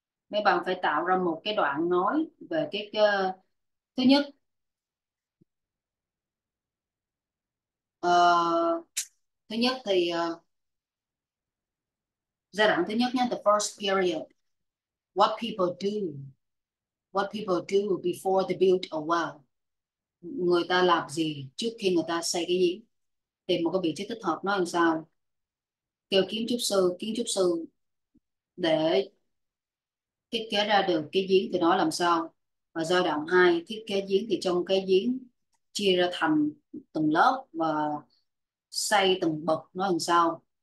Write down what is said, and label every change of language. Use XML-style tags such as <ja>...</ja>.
<vi>Mấy bạn phải tạo ra một cái đoạn nói về cái thứ nhất. Ờ, thứ nhất thì giai đoạn thứ nhất nhé,</vi> <en>the first period. What people do, what people do before they build a well.</en> <vi>người ta làm gì trước khi người ta xây cái giếng. Tìm một cái vị trí thích hợp nói làm sao. Kêu kiến trúc sư để thiết kế ra được cái giếng thì nói làm sao. Và giai đoạn 2 thiết kế giếng thì trong cái giếng chia ra thành từng lớp và xây từng bậc nói làm sao.</vi>